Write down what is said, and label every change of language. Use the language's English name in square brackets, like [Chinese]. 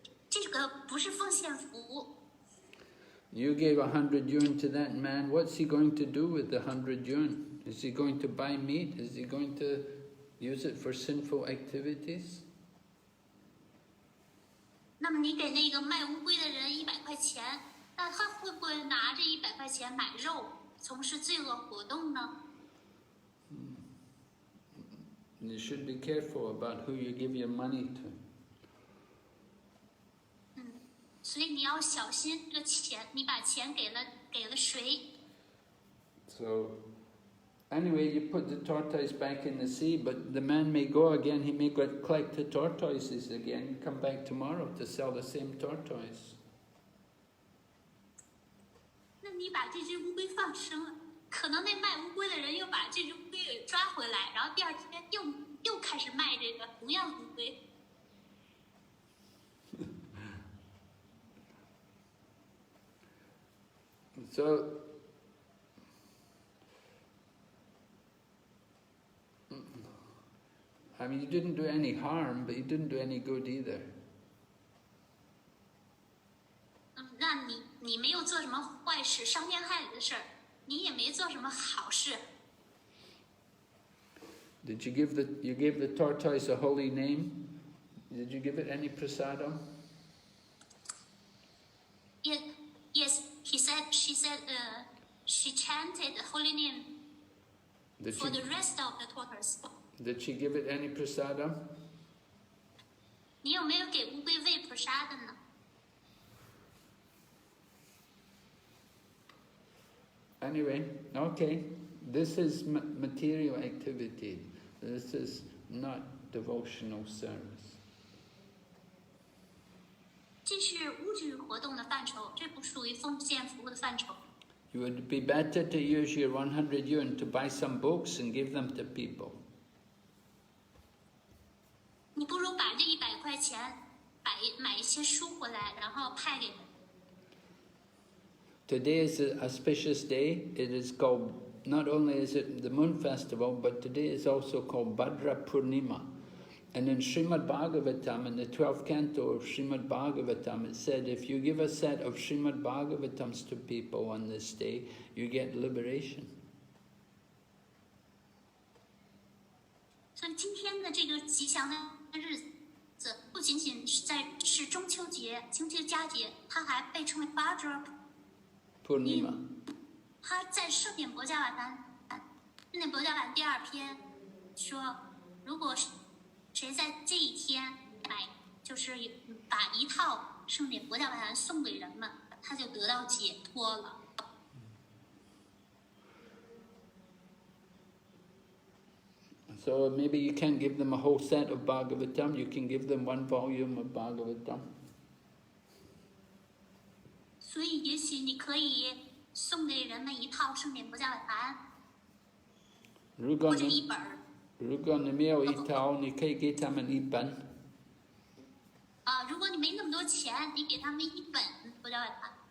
[Chinese] 这个不是奉献服务。 [English] You gave 100 yuan to that man, what's he going to do with the 100 yuan? Is he going to buy meat? Is he going to use it for sinful activities? [Chinese] 那么你给那个卖乌龟的人100块钱，那他会不会拿这100块钱买肉，从事罪恶活动呢？ [English] You should be careful about who you give your money to. [Chinese] 所以你要小心这个钱，你把钱给了谁？ [English] So, anyway, you put the tortoise back in the sea, but the man may go again, he may go collect the tortoises again, come back tomorrow to sell the same tortoise. [Chinese] 那你把这只乌龟放生了，可能那卖乌龟的人又把这只乌龟给抓回来，然后第二天又开始卖这个同样的乌龟。 [English] So, I mean, you didn't do any harm, but you didn't do any good either. [Chinese] 那你没有做什么坏事、伤天害理的事儿，你也没做什么好事。 [English] Did you gave the tortoise a holy name? Did you give it any prasadam? Yes, she said, she chanted the holy name for the rest of the tortoise. Did she give it any prasadam? [Chinese] 你有没有给乌龟喂 prasad 呢？ [English] Anyway, okay, this is material activity. This is not devotional service. [Chinese] 这是物质活动的范畴，这不属于奉献服务的范畴。 [English] You would be better to use your 100 yuan to buy some books and give them to people. [Chinese] 你不如把这100块钱买一些书回来，然后派给人。 [English] Today is an auspicious day. It is called, not only is it the moon festival, but today is also called Bhadra Purnima. And in Srimad Bhagavatam, in the 12th canto of Srimad Bhagavatam, it said, if you give a set of Srimad Bhagavatams to people on this day, you get liberation. [Chinese] 所以今天的这个吉祥的日子，不仅仅是中秋节、清明佳节，它还被称为 Bhadra Purnima. 他在圣典博伽瓦坛，圣典博伽瓦第2篇说，如果谁在这一天就是把一套圣典博伽瓦坛送给人们，他就得到解脱了。 [English] So maybe you can't give them a whole set of Bhagavatam, you can give them one volume of Bhagavatam. [Chinese] 所以也许你可以送给人们一套圣典博伽瓦坛，或者一本。如果你没有一套，你可以给他们一本。如果你没那么多钱，你给他们一本佛教外盘。